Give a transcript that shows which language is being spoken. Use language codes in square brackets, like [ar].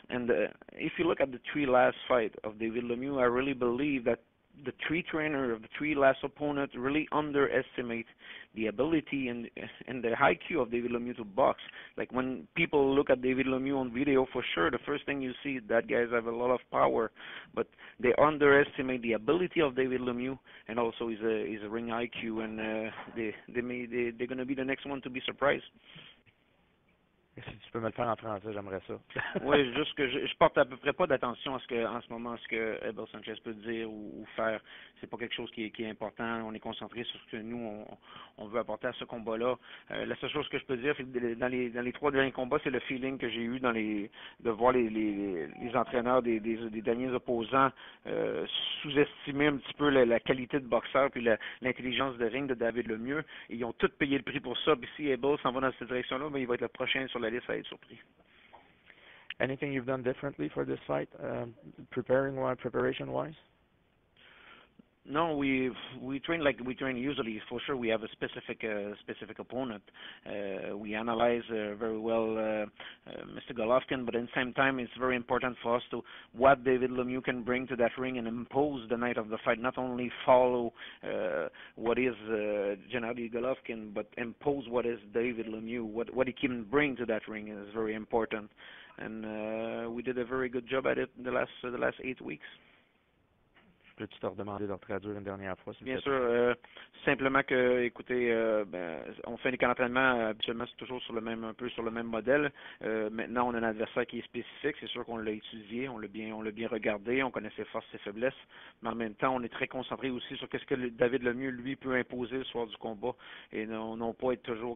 [en] And if you look at the three last fight of David Lemieux, I really believe that the three trainer of the three last opponents really underestimate the ability and the IQ of David Lemieux to box. Like when people look at David Lemieux on video, for sure, the first thing you see that guys have a lot of power, but they underestimate the ability of David Lemieux and also his ring IQ, and they're going to be the next one to be surprised. [fr] Si tu peux me le faire en français, j'aimerais ça. Oui, juste que je porte à peu près pas d'attention à ce que, en ce moment, ce que Hbo Sanchez peut dire ou faire. C'est pas quelque chose qui est important. On est concentré sur ce que nous on veut apporter à ce combat-là. La seule chose que je peux dire, c'est que dans les trois derniers combats, c'est le feeling que j'ai eu de voir les entraîneurs des derniers opposants sous-estimer un petit peu la qualité de boxeur puis l'intelligence de ring de David Lemieux. Ils ont tous payé le prix pour ça. Puis si Hbo s'en va dans cette direction-là, ben, il va être le prochain sur la liste à être surpris. [en] Anything you've done differently for this fight, preparation-wise? No, we train like we train usually. For sure, we have a specific opponent. We analyze very well Mr. Golovkin, but at the same time, it's very important for us to what David Lemieux can bring to that ring and impose the night of the fight. Not only follow what is Gennady Golovkin, but impose what is David Lemieux. What he can bring to that ring is very important, and we did a very good job at it in the last 8 weeks. [fr] Peux-tu te redemander de traduire une dernière fois? Bien sûr. Simplement que, écoutez, on fait des camps d'entraînement, habituellement c'est toujours un peu sur le même modèle. Maintenant, on a un adversaire qui est spécifique. C'est sûr qu'on l'a étudié, on l'a bien regardé, on connaît ses forces, ses faiblesses, mais en même temps, on est très concentré aussi sur qu'est-ce que David Lemieux, lui, peut imposer le soir du combat, et non pas être toujours...